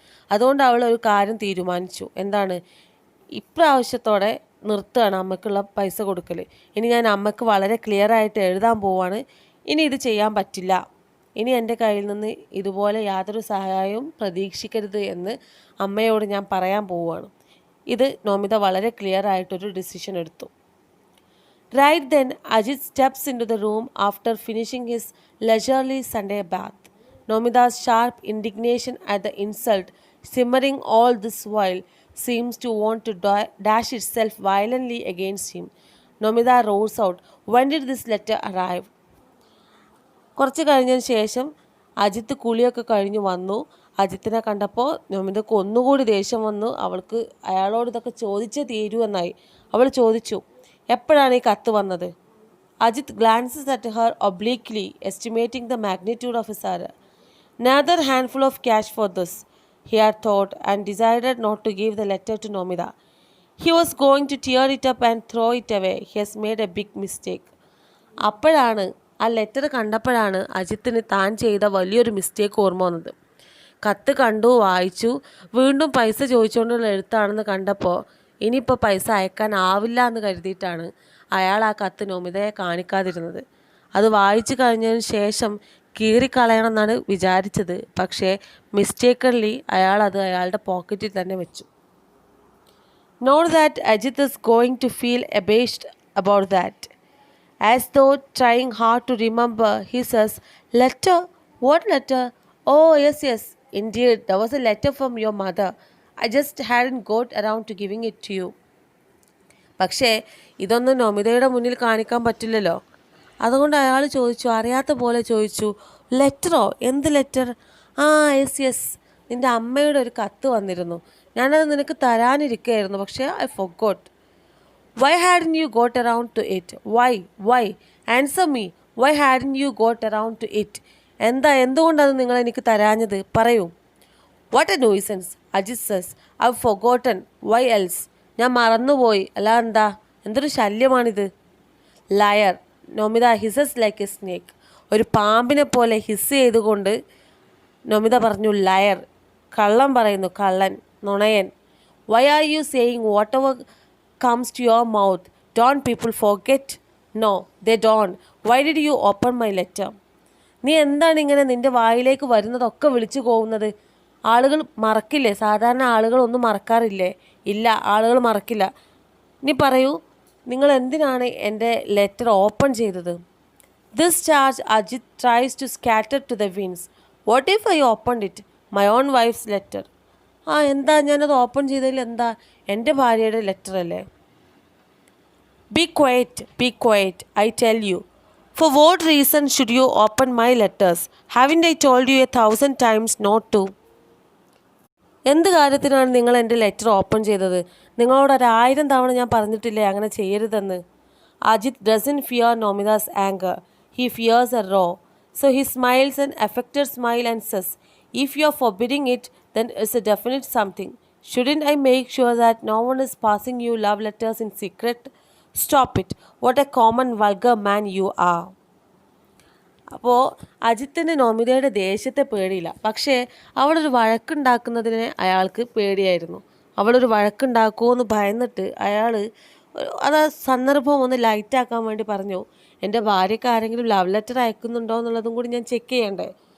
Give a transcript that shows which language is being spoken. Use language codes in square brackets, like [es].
[ml] അതുകൊണ്ട് അവൾ ഒരു കാര്യം തീരുമാനിച്ചു. എന്താണ്? ഇപ്രാവശ്യത്തോടെ നിർത്തുകയാണ് അമ്മയ്ക്കുള്ള പൈസ കൊടുക്കൽ. ഇനി ഞാൻ അമ്മയ്ക്ക് വളരെ ക്ലിയർ ആയിട്ട് എഴുതാൻ പോവാണ്, ഇനി ഇത് ചെയ്യാൻ പറ്റില്ല, ഇനി എൻ്റെ കയ്യിൽ നിന്ന് ഇതുപോലെ യാതൊരു സഹായവും പ്രതീക്ഷിക്കരുത് എന്ന് അമ്മയോട് ഞാൻ പറയാൻ പോവുകയാണ്. ഇത് നോമിത വളരെ ക്ലിയർ ആയിട്ടൊരു ഡിസിഷൻ എടുത്തു. [en] Right then, Ajit steps into the room after finishing his leisurely Sunday bath. Nomida's sharp indignation at the insult, simmering all this while, seems to want to dash itself violently against him. Nomida roars out, "When did this letter arrive?" [ml] കുറച്ച് കഴിഞ്ഞതിന് ശേഷം അജിത്ത് കുളിയൊക്കെ കഴിഞ്ഞ് വന്നു. അജിത്തിനെ കണ്ടപ്പോൾ നൊമിതയ്ക്ക് ഒന്നുകൂടി ദേഷ്യം വന്നു. അവൾക്ക് അയാളോട് ഇതൊക്കെ ചോദിച്ചേ തീരൂ എന്നായി. അവൾ ചോദിച്ചു, എപ്പോഴാണ് ഈ കത്ത് വന്നത്? [en] Ajit glances at her obliquely, estimating the magnitude of his error. Another handful of cash for this, he had thought, and decided not to give the letter to Nomida. He was going to tear it up and throw it away. He has made a big mistake. [ml] അപ്പോഴാണ്, ആ letter കണ്ടപ്പോഴാണ് അജിത്തിന് താൻ ചെയ്ത വലിയൊരു mistake ഓർമ്മ വന്നത്. കത്ത് കണ്ടു, വായിച്ചു, വീണ്ടും പൈസ ചോദിച്ചുകൊണ്ടുള്ള എഴുത്താണെന്ന് കണ്ടപ്പോൾ ഇനിയിപ്പോൾ പൈസ അയക്കാനാവില്ല എന്ന് കരുതിയിട്ടാണ് അയാൾ ആ കത്ത് നൊമിതയെ കാണിക്കാതിരുന്നത്. അത് വായിച്ചു കഴിഞ്ഞതിന് ശേഷം കീറിക്കളയണമെന്നാണ് വിചാരിച്ചത്. പക്ഷേ മിസ്റ്റേക്കൺലി അയാൾ അത് അയാളുടെ പോക്കറ്റിൽ തന്നെ വെച്ചു. [en] Note that Ajit is going to feel abashed about that. As though trying hard to remember, he says, "Letter? What letter? Oh, yes. Indeed, there was a letter from your mother. I just hadn't got around to giving it to you." [ml] പക്ഷേ ഇതൊന്നും നൊമിതയുടെ മുന്നിൽ കാണിക്കാൻ പറ്റില്ലല്ലോ. അതുകൊണ്ട് അയാൾ ചോദിച്ചു, അറിയാത്ത പോലെ ചോദിച്ചു, ലെറ്ററോ? എന്ത് ലെറ്റർ? [en] yes, [ml] നിൻ്റെ അമ്മയുടെ ഒരു കത്ത് വന്നിരുന്നു, ഞാനത് നിനക്ക് തരാനിരിക്കുകയായിരുന്നു, പക്ഷേ [en] I forgot. Why hadn't you got around to it? Why? Answer me. Why hadn't you got around to it? [ml] എന്തുകൊണ്ടത് നിങ്ങൾ എനിക്ക് തരാഞ്ഞത്? പറയൂ. [en] What a nuisance, Ajit says. I've forgotten. Why else? [ml] ഞാൻ മറന്നുപോയി, അല്ല എന്താ? എന്തൊരു ശല്യമാണിത്. [en] Liar. Nomita hisses like a snake. [ml] ഒരു പാമ്പിനെ പോലെ ഹിസ് ചെയ്തുകൊണ്ട് നൊമിത പറഞ്ഞു, ലയർ, കള്ളം പറയുന്നു, കള്ളൻ, നുണയൻ. [en] Why are you saying whatever comes to your mouth? Don't people forget? No, they don't. Why did you open my letter? [ml] നീ എന്താണ് ഇങ്ങനെ നിൻ്റെ വായിലേക്ക് വരുന്നതൊക്കെ വിളിച്ചു പോകുന്നത്? ആളുകൾ മറക്കില്ലേ? സാധാരണ ആളുകളൊന്നും മറക്കാറില്ലേ? ഇല്ല, ആളുകൾ മറക്കില്ല. നീ പറയൂ, നിങ്ങൾ എന്തിനാണ് എൻ്റെ ലെറ്റർ ഓപ്പൺ ചെയ്തത്? [en] This charge Ajit tries to scatter to the winds. What if I opened it? My own wife's letter. [ml] എന്താ, ഞാനത് ഓപ്പൺ ചെയ്തതിൽ എന്താ? എൻ്റെ ഭാര്യയുടെ ലെറ്റർ അല്ലേ? [en] Be quiet, I tell you. For what reason should you open my letters? Haven't I told you 1,000 times not to? [ml] എന്ത് കാര്യത്തിനാണ് നിങ്ങൾ എൻ്റെ ലെറ്റർ ഓപ്പൺ ചെയ്തത്? നിങ്ങളോട് 1000 തവണ ഞാൻ പറഞ്ഞിട്ടില്ലേ അങ്ങനെ ചെയ്യരുതെന്ന്? [en] Ajit doesn't fear Nomida's anger. He fears a raw. So he smiles an affected smile and says, if you're forbidding it, then it's a definite something. Shouldn't I make sure that no one is passing you love letters in secret? Stop it. What a common vulgar man you are. [ml] അപ്പോൾ അജിത്തിന് നോമിതയുടെ ദേഷ്യത്തെ പേടിയില്ല, പക്ഷേ അവളൊരു വഴക്കുണ്ടാക്കുന്നതിന് അയാൾക്ക് പേടിയായിരുന്നു. അവളൊരു വഴക്കുണ്ടാക്കുമോ എന്ന് ഭയന്നിട്ട് അയാൾ അത് സന്ദർഭം ഒന്ന് ലൈറ്റാക്കാൻ വേണ്ടി പറഞ്ഞു, എൻ്റെ ഭാര്യയ്ക്ക് ആരെങ്കിലും ലവ് ലെറ്റർ അയക്കുന്നുണ്ടോ എന്നുള്ളതും കൂടി ഞാൻ ചെക്ക് ചെയ്യണ്ടേ.